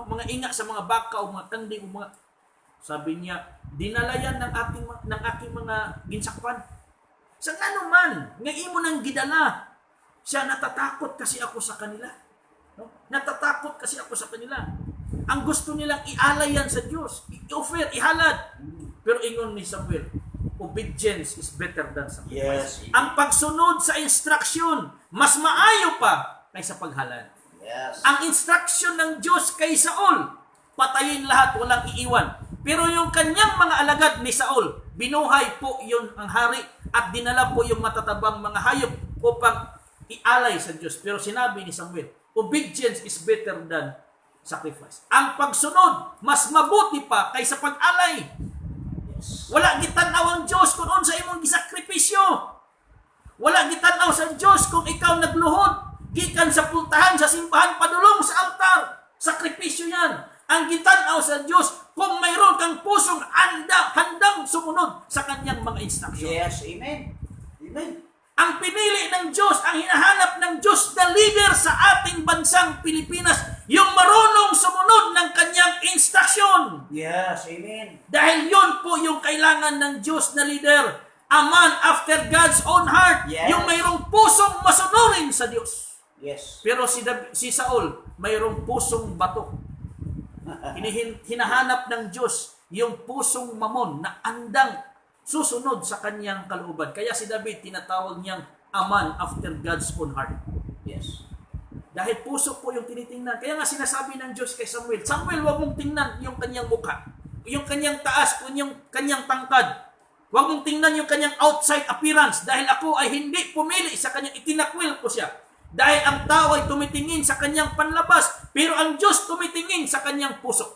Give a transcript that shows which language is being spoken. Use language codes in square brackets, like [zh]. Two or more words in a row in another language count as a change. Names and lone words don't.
[tl] Mga inga sa mga baka o mga kandi o mga... Sabi niya, dinala yan ng aking mga ginsakpan. Sa ano man, ngayon mo nang gidala, siya natatakot kasi ako sa kanila. No? Natatakot kasi ako sa kanila. Ang gusto nilang ialay yan sa Diyos, i-offer, ihalad. [ceb] Pero ingon ni Samuel, [en] obedience is better than sacrifice. Yes. [ceb] Ang pagsunod sa instruction, mas maayo pa kaysa paghalad. Yes. [tl] Ang instruction ng Diyos kay Saul, patayin lahat, walang iiwan. Pero yung kanyang mga alagad ni Saul, Binuhay po yun ang hari at dinala po yung matatabang mga hayop upang ialay sa Diyos. Pero sinabi ni Samuel, [en] obedience is better than sacrifice. [tl] Ang pagsunod, mas mabuti pa kaysa pag-alay. Yes. [ceb] Wala gitanaw ang Diyos kung unsa imong gisakripisyo. Wala gitanaw sa Diyos kung ikaw nagluhod, gikan sa pultahan, sa simbahan, padulong sa altar. [tl] Sakripisyo yan. Ang gitanaw sa Diyos kung mayroon kang pusong handang sumunod sa kanyang mga instruksyon. [en] Yes, amen. Amen. [tl] Ang pinili ng Diyos, ang hinahanap ng Diyos na leader sa ating bansang Pilipinas, yung marunong sumunod ng kanyang instruksyon. [en] Yes, amen. [tl] Dahil yun po yung kailangan ng Diyos na leader. [en] A man after God's own heart. Yes. [tl] Yung mayroong pusong masunurin sa Diyos. Yes. Pero si Saul, mayroong pusong bato. Hinahanap ng Diyos yung pusong mamon na andang susunod sa kanyang kalooban. Kaya si David, tinatawag niyang [en] a man after God's own heart. [tl] Yes. Dahil puso po yung tinitingnan. Kaya nga sinasabi ng Diyos kay Samuel, Samuel, huwag mong tingnan yung kanyang mukha, yung kanyang taas, yung kanyang tangkad. Huwag mong tingnan yung kanyang [en] outside appearance [tl] dahil ako ay hindi pumili sa kanyang, itinakwil ko siya. Dahil ang tao ay tumitingin sa kanyang panlabas, pero ang Diyos tumitingin sa kanyang puso.